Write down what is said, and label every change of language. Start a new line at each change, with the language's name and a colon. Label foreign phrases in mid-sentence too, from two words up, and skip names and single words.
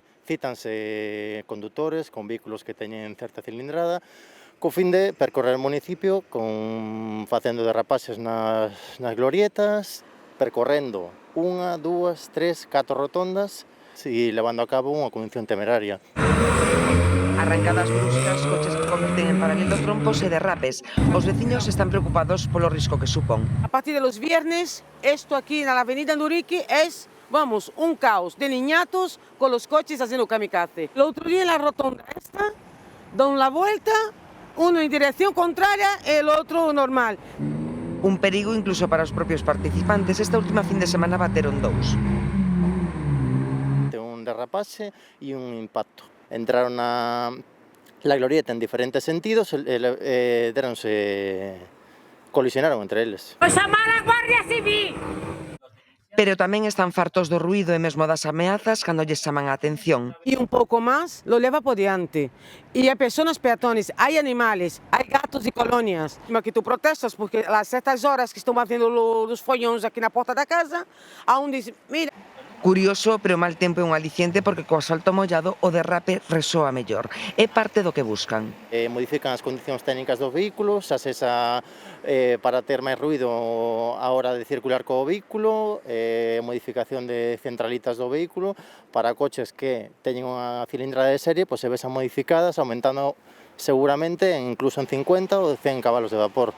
Galician: Cítanse condutores con vehículos que teñen certa cilindrada co fin de percorrer o municipio facendo derrapaxes nas glorietas, percorrendo 1, 2, 3, 4 rotondas e levando a cabo unha condución temeraria. Arrancadas bruscas, coches que converten en paralelo trompos e derrapes. Os veciños están preocupados polo risco que supón.
Spanish: A partir de los viernes, esto aquí
Galician: na avenida
Spanish: Nduriki es, vamos, un caos de niñatos con los coches haciendo kamikaze. El otro día en la rotonda esta, dan la vuelta, uno en dirección contraria y el otro normal.
Galician: Un perigo incluso para os propios participantes. Esta última fin de semana bateron dous. Un derrapaxe e un impacto. Entraron na glorieta en diferentes sentidos e colisionaron entre eles. ¡Pois chamar a Guardia Civil! Pero tamén están fartos do ruído e mesmo das ameazas cando lles chaman a atención.
Spanish: Y un poco más lo lleva por diante. Y hay personas peatones, hay animales, hay gatos y colonias. Que tú protestas porque
Galician: a certas horas
Spanish: que estão haciendo los follóns aquí
Galician: na porta da casa,
Spanish: aún dice, mira...
Galician: Curioso, pero o mal tempo é un aliciente porque co asfalto mollado o derrape resoa mellor. É parte do que buscan. Modifican as condicións técnicas dos vehículos, xa sexa para ter máis ruido a hora de circular co vehículo, modificación de centralitas do vehículo para coches que teñen unha cilindrada de serie, pois se vexan modificadas, aumentando seguramente incluso en 50 ou 100 cabalos de vapor.